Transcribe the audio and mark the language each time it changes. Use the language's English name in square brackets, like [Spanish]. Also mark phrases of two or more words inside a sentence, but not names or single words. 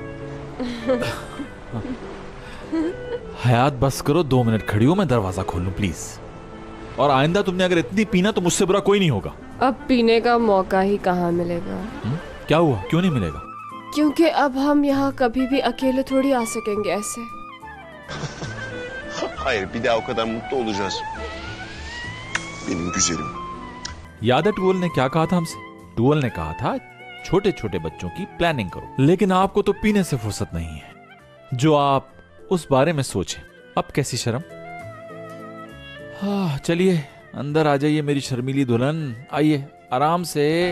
[Hindi] हयात बस करो, 2 मिनट खड़ी हो, मैं दरवाजा खोल लूं प्लीज। और आइंदा तुमने अगर इतनी पीना तो मुझसे बुरा कोई नहीं होगा। अब पीने का मौका ही कहाँ मिलेगा। क्या हुआ, क्यों नहीं मिलेगा? क्योंकि अब हम यहाँ कभी भी अकेले थोड़ी आ सकेंगे ऐसे। [Turkish] Hayır, bir daha o kadar mutlu olacağız. Benim güzelim. [Hindi] याद है टूअल ने क्या कहा था हमसे? टूअल ने कहा था छोटे छोटे बच्चों की प्लानिंग करो, लेकिन आपको तो पीने से फुर्सत नहीं है जो आप उस बारे में सोचें। अब कैसी शर्म। हाँ चलिए अंदर आ जाइए मेरी शर्मीली दुल्हन, आइए आराम से।